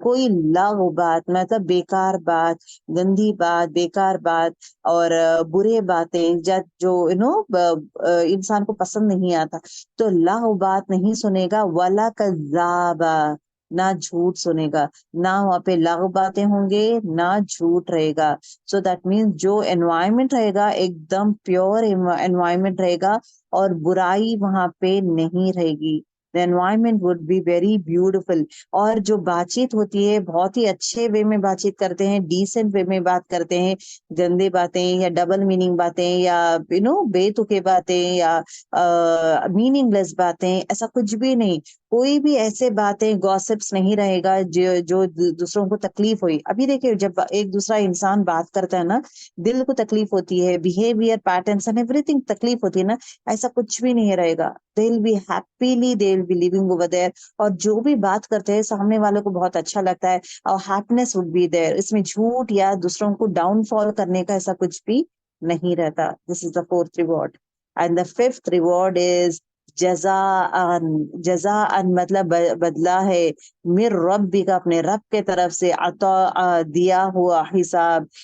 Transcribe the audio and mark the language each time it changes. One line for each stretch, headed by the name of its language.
Urdu: کوئی لغو بات مطلب بیکار بات، گندی بات، بیکار بات اور برے باتیں جو انسان کو پسند نہیں آتا. تو لغو بات نہیں سنے گا.
Arabic: ولا کذابا.
Urdu: نہ جھوٹ سنے گا، نہ وہاں پہ لغو باتیں ہوں گے، نہ جھوٹ رہے گا.
English: so that means
Urdu: جو انوائرمنٹ رہے گا ایک دم پیور انوائرمنٹ رہے گا اور برائی وہاں پہ نہیں رہے گی.
English: The environment would be very beautiful.
Urdu: اور جو بات چیت ہوتی ہے بہت ہی اچھے وے میں بات چیت کرتے ہیں، ڈیسنٹ وے میں بات کرتے ہیں. گندے باتیں یا ڈبل میننگ باتیں یا بے تکے باتیں یا میننگ لیس باتیں، ایسا کچھ بھی نہیں. کوئی بھی ایسے باتیں گوسپس نہیں رہے گا جو دوسروں کو تکلیف ہوئی. ابھی دیکھیں جب ایک دوسرا انسان بات کرتا ہے نا، دل کو تکلیف ہوتی ہے،
English: behaviour patterns and everything
Urdu: تکلیف ہوتی ہے نا، ایسا کچھ بھی نہیں رہے گا.
English: They will be happily they will be living over there.
Urdu: اور جو بھی بات کرتے ہیں سامنے والوں کو بہت اچھا لگتا ہے اور
English: Happiness would be there.
Urdu: اس میں جھوٹ یا دوسروں کو ڈاؤن فال کرنے کا ایسا کچھ بھی نہیں رہتا.
English: This is the fourth reward. And the fifth reward is جزاء.
Urdu: جزاء مطلب بدلہ ہے، مر ربی کا اپنے رب کے طرف سے، عطا دیا ہوا حساب.